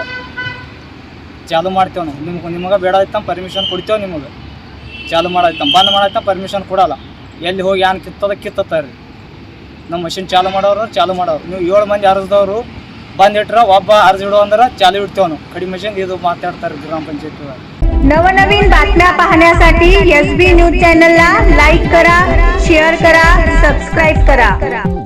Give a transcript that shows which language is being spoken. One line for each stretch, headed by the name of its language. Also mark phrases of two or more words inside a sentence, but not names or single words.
Kannada: ಚಾಲು ಮಾಡ್ತೇವೆ ನಾವು. ನಿಮಗೆ ಬೇಡ ಆಯ್ತು ಪರ್ಮಿಷನ್ ಕೊಡ್ತೇವೆ. ನಿಮಗೆ ಚಾಲು ಮಾಡಾಯ್ತು ಬಂದ್ ಮಾಡಾಯ್ತು ಪರ್ಮಿಷನ್ ಕೊಡಲ್ಲ. ಎಲ್ಲಿ ಹೋಗಿ ಏನು ಕಿತ್ತತ್ತಾರೆ ರೀ. ನಮ್ಮ ಮಷಿನ್ ಚಾಲು ಮಾಡೋರು. ನೀವು 7 ಮಂದಿ ಅರ್ಜಿದವರು ಬಂದಿಟ್ರೆ ಒಬ್ಬ ಅರ್ಜಿ ಇಡೋ ಅಂದ್ರೆ ಚಾಲು ಇಡ್ತೇವೆ ನಾವು. ಕಡಿಮೆ ಮಷಿನ್ ಇದು ಮಾತಾಡ್ತಾರೆ ಗ್ರಾಮ ಪಂಚಾಯತ್.
Marathi: नवनवीन बातम्या पाहण्यासाठी SB न्यूज चॅनलला लाईक करा, शेअर करा, सबस्क्राईब करा.